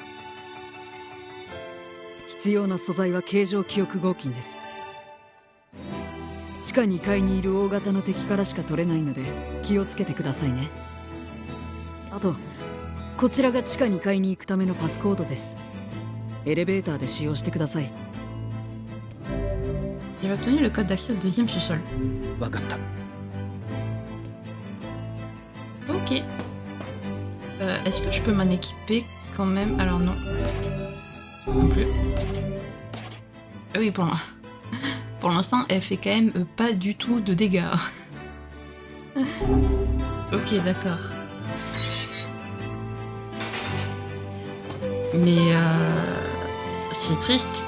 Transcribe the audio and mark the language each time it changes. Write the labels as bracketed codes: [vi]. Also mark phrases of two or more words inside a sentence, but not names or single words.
[ja] 必要な素材は形状記憶合金です。地下2階にいる大型の敵からしか取れないので気をつけてくださいね。あとこちらが地下2階に行くためのパスコードです。エレベーターで使用してください。 [fr] J'avais obtenu le code d'accès au deuxième sous-sol. [ja] わかった。 [fr] Ok. Est-ce que je peux m'en équiper quand même? Alors non. Non plus. Ah oui, pour l'instant, elle fait quand même pas du tout de dégâts. Ok, d'accord. Mais c'est triste.